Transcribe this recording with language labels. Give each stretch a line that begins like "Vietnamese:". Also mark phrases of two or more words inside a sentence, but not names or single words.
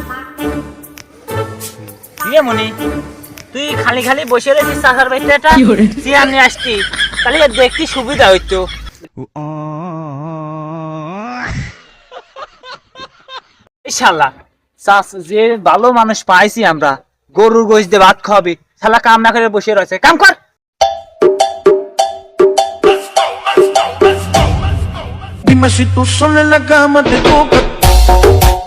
Bangla: মনি, তুই খালি খালি বসে রয়েছিস চাচার বাড়িতে, একটা চেয়ার নিয়ে আসতি, তাহলে দেখতে সুবিধা হইতো। শালা চাষ যে ভালো মানুষ পাইছি আমরা, গরুর গোশ দিয়ে ভাত খাওয়াবি, শালা কাম না করে বসে রয়েছে, কাম কর।
Spanish: Dime si tú sola en la cama te toca.